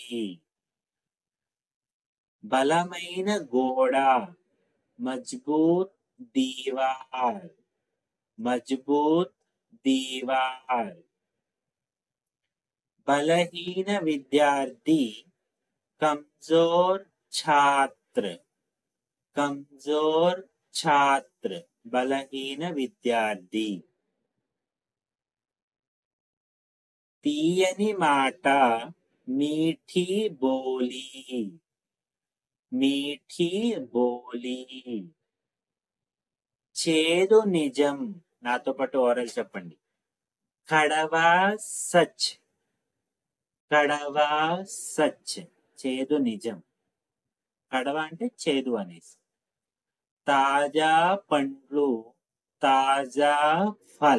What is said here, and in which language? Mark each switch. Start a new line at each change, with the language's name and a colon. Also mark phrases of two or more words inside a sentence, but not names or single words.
Telugu: బలమైన గోడ
Hindi: मज़बूत दीवार. मज़बूत दीवार.
Telugu: బలహీన విద్యార్థి
Hindi: कमज़ोर छात्र. कमज़ोर छात्र.
Telugu: బలహీన విద్యార్థి. తీయని మాట
Hindi: मीठी बोली. मीठी बोली.
Telugu: చేదు నిజం. నాతో పాటు ఓరల్ చెప్పండి.
Hindi: कड़वा सच. कड़वा सच.
Telugu: చేదు నిజం. కడవ అంటే చేదు అనేసి. తాజా పండ్లు
Hindi: ताज़ा फल.